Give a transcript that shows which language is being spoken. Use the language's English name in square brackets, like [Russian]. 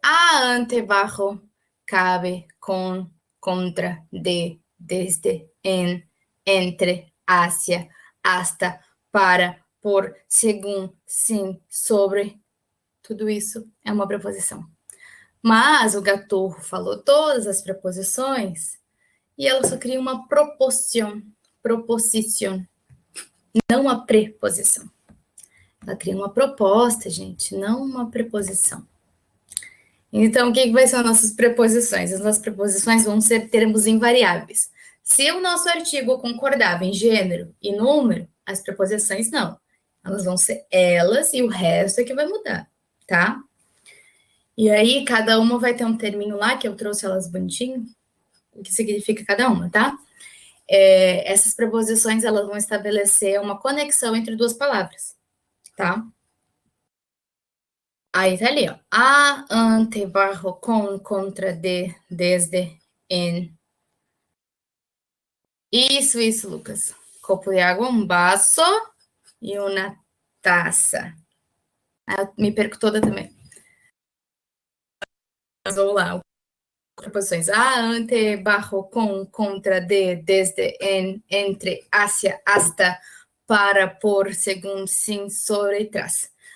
[Spanish] A, ante, bajo, cabe, con, contra, de, desde, en, entre, hacia, hasta, para, por, según, sin, sobre. [Portuguese] Tudo isso é uma preposição. Mas o Gaturro falou todas as preposições e ela só cria uma proposição, não uma preposição. Ela cria uma proposta, gente, não uma preposição. Então, o que vai ser as nossas preposições? As nossas preposições vão ser termos invariáveis. Se o nosso artigo concordava em gênero e número, as preposições não. Elas vão ser elas e o resto é que vai mudar, tá? E aí, cada uma vai ter um terminho lá, que eu trouxe elas bonitinho, o que significa cada uma, tá? Essas preposições, elas vão estabelecer uma conexão entre duas palavras, tá? Aí tá ali, ó. [Spanish] A, ante, bajo, com, contra, de, desde, en. [Portuguese] Isso, Lucas. Copo de água, um vaso e uma taça. Eu me perco toda também. Vamos lá. Preposições. [Spanish] A, ante, bajo, com, contra, de, desde, en, entre, hacia, hasta, para, por, segundo, sim, sobre e trás.